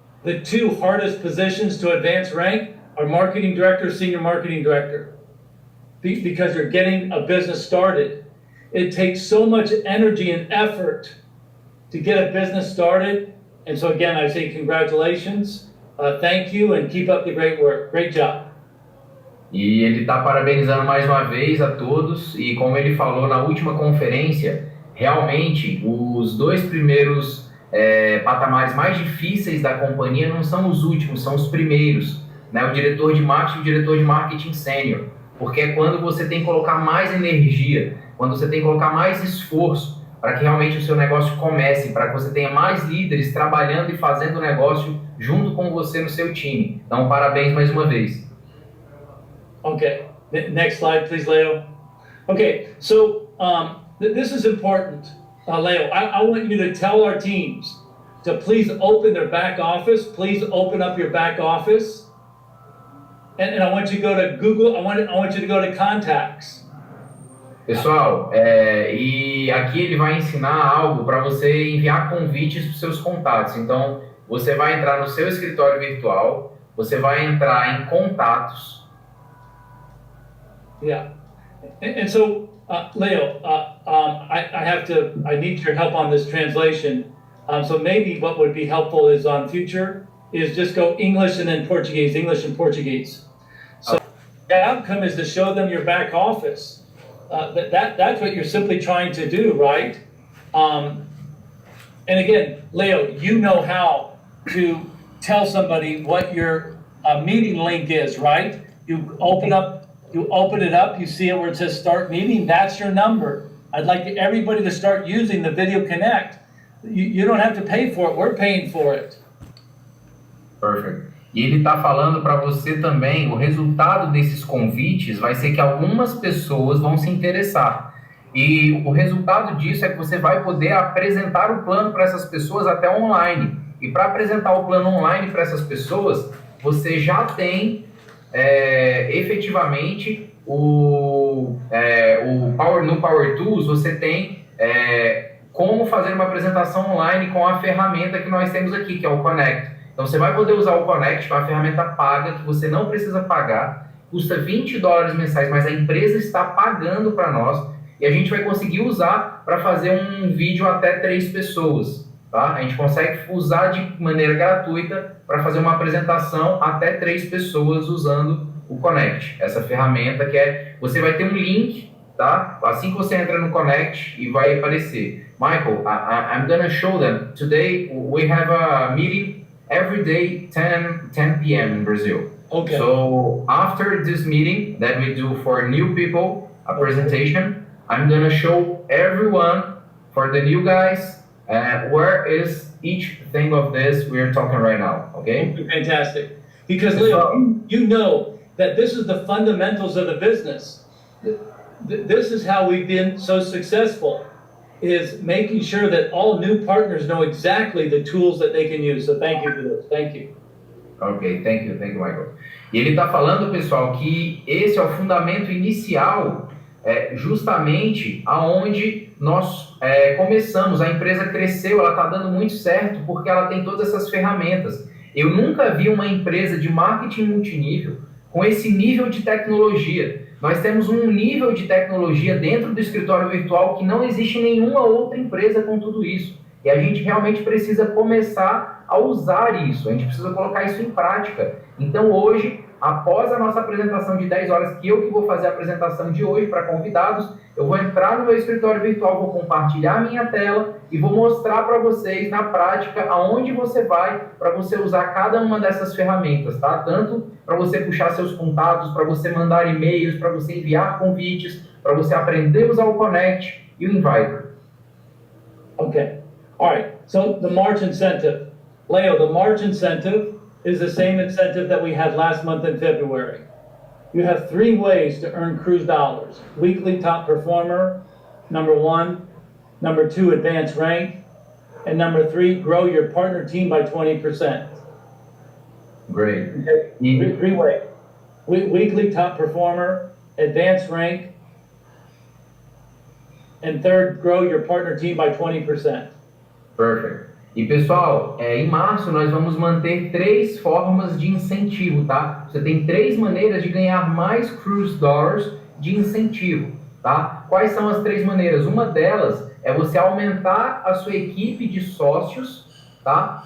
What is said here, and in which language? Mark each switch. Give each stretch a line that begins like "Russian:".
English: The two hardest positions to advance rank are marketing director, senior marketing director. Because you're getting a business started. It takes so much energy and effort to get a business started. And so again, I say congratulations, thank you, and keep up the great work. Great job.
Portuguese: E ele está parabenizando mais uma vez a todos. E como ele falou na última conferência, realmente os dois primeiros patamares mais difíceis da companhia não são os últimos, são os primeiros, né? O diretor de marketing e o diretor de marketing sênior. Porque é quando você tem que colocar mais energia, quando você tem que colocar mais esforço para que realmente o seu negócio comece, para que você tenha mais líderes trabalhando e fazendo o negócio junto com você no seu time. Então, parabéns mais uma vez.
English: Okay, next slide, please, Leo. Okay, so this is important, Leo. I want you to tell our teams to please open their back office. Please open up your back office. And I want you to go to Google. I want you to go to contacts.
Portuguese: Pessoal, e aqui ele vai ensinar algo para você enviar convites para os seus contatos. Então, você vai entrar no seu escritório virtual, você vai entrar em contatos.
English: Yeah, and so Leo, I need your help on this translation. So maybe what would be helpful is on future is just go English and then Portuguese, English and Portuguese. So the outcome is to show them your back office. That's what you're simply trying to do, right? And again, Leo, you know how to tell somebody what your meeting link is, right? You open it up, you see it where it says start meeting, that's your number. I'd like everybody to start using the Video Connect. You don't have to pay for it, we're paying for it. Perfect.
Portuguese: E ele está falando para você também, o resultado desses convites vai ser que algumas pessoas vão se interessar. E o resultado disso é que você vai poder apresentar o plano para essas pessoas até online. E para apresentar o plano online para essas pessoas, você já tem efetivamente no Power Tools, você tem como fazer uma apresentação online com a ferramenta que nós temos aqui, que é o Connect. Então você vai poder usar o Connect, que é uma ferramenta paga, que você não precisa pagar, custa $20 mensais, mas a empresa está pagando para nós, e a gente vai conseguir usar para fazer um vídeo até 3 pessoas. Tá? A gente consegue usar de maneira gratuita para fazer uma apresentação até 3 pessoas usando o Connect. Essa ferramenta você vai ter um link, tá? Assim que você entra no Connect e vai aparecer.
English: Michael, I'm gonna show them. Today we have a meeting every day 10 p.m. in Brazil. Okay. So after this meeting that we do for new people, a presentation, I'm gonna show everyone, for the new guys, where is each thing of this we're talking right now, okay? Fantastic. Because Leo, you know that this is the fundamentals of the business. This is how we've been so successful, is making sure that all new partners know exactly the tools that they can use. So thank you for this. Thank you. Ok, thank you, Michael.
Portuguese: E ele está falando, pessoal, que esse é o fundamento inicial, justamente aonde nós começamos. A empresa cresceu, ela está dando muito certo porque ela tem todas essas ferramentas. Eu nunca vi uma empresa de marketing multinível com esse nível de tecnologia. Nós temos um nível de tecnologia dentro do escritório virtual que não existe nenhuma outra empresa com tudo isso. E a gente realmente precisa começar a usar isso, a gente precisa colocar isso em prática. Então hoje, após a nossa apresentação de 10 horas, que eu que vou fazer a apresentação de hoje para convidados, eu vou entrar no meu escritório virtual, vou compartilhar a minha tela e vou mostrar para vocês na prática aonde você vai para você usar cada uma dessas ferramentas, tá? Tanto para você puxar seus contatos, para você mandar e-mails, para você enviar convites, para você aprender a usar o Connect e o Inviter.
English: Okay. All right. So the March incentive. Leo, the March incentive is the same incentive that we had last month in February. You have 3 ways to earn cruise dollars. Weekly top performer, number 1. Number 2, advanced rank. And number 3, grow your partner team by 20%. Great. Okay. 3 ways. Weekly top performer, advanced rank, and third, grow your partner team by 20%. Perfect.
Portuguese: E pessoal, em março nós vamos manter 3 formas de incentivo, tá? Você tem 3 maneiras de ganhar mais cruise dollars de incentivo, tá? Quais são as 3 maneiras? Uma delas é você aumentar a sua equipe de sócios, tá?